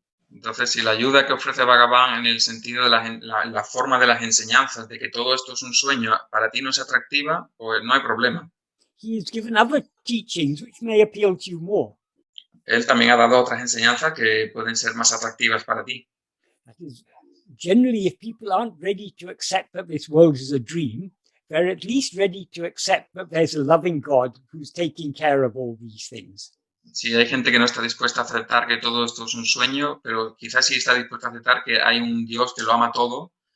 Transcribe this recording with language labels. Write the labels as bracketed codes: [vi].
[es] Entonces, si la ayuda que ofrece Bhagavan en el sentido de la forma de las enseñanzas, de que todo esto es un sueño, para ti no es atractiva, pues no hay problema. [en] He has given other teachings which may appeal to you more. [es] Él también ha dado otras enseñanzas que pueden ser más atractivas para ti. [en] That is, generally, if people aren't ready to accept that this world is a dream, they're at least ready to accept that there's a loving God who's taking care of all these things. [es] Sí, hay gente que no está dispuesta a aceptar que todo esto es un sueño, pero quizás sí está dispuesta a aceptar que hay un Dios que lo ama todo.